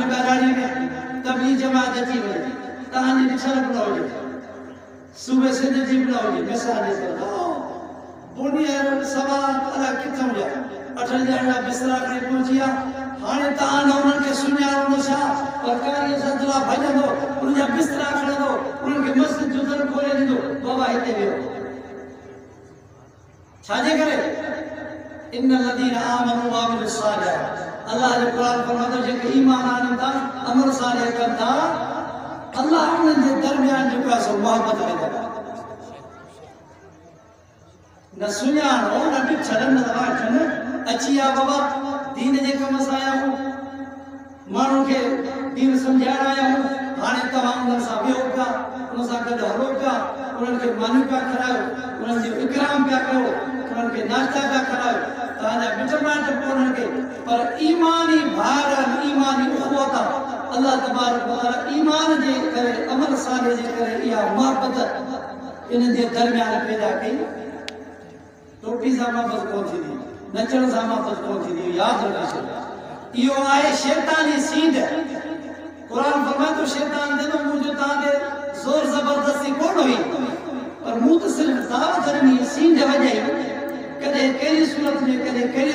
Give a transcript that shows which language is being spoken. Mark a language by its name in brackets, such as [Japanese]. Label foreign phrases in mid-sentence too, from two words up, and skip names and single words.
[Sindhi] ॿाहिराणी में तबलीग जमात अची वई तव्हांजी ॾिसण बि न हुजे सूबे सिंध जी बि न हुजे मिसाल जे तौर बुनिया सवा अलाए किथां हुया 8 ॼणा बिस्तरा खणी पहुची विया हाणे तव्हां न उन्हनि खे सुञाणो न छा पर कारी सदला भॼंदो उनजा बिस्तरा खणंदो उन्हनि खे मस्जिद जो दर खोले ॾींदो बाबा हिते वियो छाजे करे [Arabic] إن الذين آمنوا وعملوا الصالحات [Sindhi] अल्लाह जो क़ुरान फरमातो जेके ईमान आणनि था अमल सालिह कनि था अल्लाह उन्हनि जे दरमियान जेको आहे सो मोहब्बत पैदा करे न सुञाणो न ॾिठनि न वाठनि अची विया बाबा दीन जे कम सां आया आहियूं माण्हुनि खे दीन सम्झाइण आया आहियूं हाणे तव्हां उन्हनि सां विहो पिया उन सां गॾु हलो पिया उन्हनि खे मानी पिया खारायो उन्हनि जो इकराम पिया कयो उन्हनि खे नाश्ता पिया खारायो तव्हांजा मिट माइट पोइ उन्हनि खे पर ईमानी भार ईमानी उख़्वत अल्लाह तबारक व तआला ईमान जे करे अमल सालिह जे करे इहा मोहब्बत इन्हनि जे दरमियान पैदा कई टोपी सां मोहब्बत कोन थींदी नचण सां मोहब्बत कोन थींदी यादि रखिजो इहो आहे शैतानी सींड क़ुरान फरमाए थो शैतान देनो मुंहिंजो तव्हांखे ज़ोर ज़बरदस्ती कोन हुई पर मूं त सिर्फ़ु दावत ॾिनी सींड वॼाई कॾहिं कहिड़ी सूरत में कॾहिं कहिड़ी